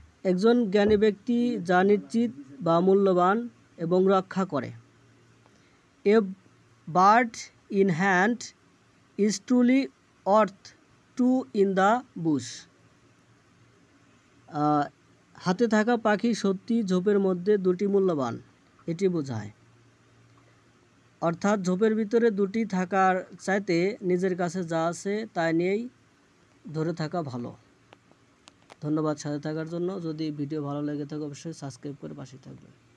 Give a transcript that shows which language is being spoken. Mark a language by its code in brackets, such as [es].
[bn] একজন জ্ঞানী ব্যক্তি যা নিশ্চিত বা মূল্যবান এবং রক্ষা করে। [en] A bird in hand is truly worth two in the bush. [bn] হাতে থাকা পাখি সত্যি ঝোপের মধ্যে দুটি মূল্যবান, এটি বোঝায়। অর্থাৎ ঝোপের ভিতরে দুটি থাকার চাইতে নিজের কাছে যা আছে তাই নিয়েই ধরে থাকা ভালো। ধন্যবাদ সাথে থাকার জন্য। যদি ভিডিও ভালো লেগে থাকে অবশ্যই সাবস্ক্রাইব করে পাশে থাকবেন।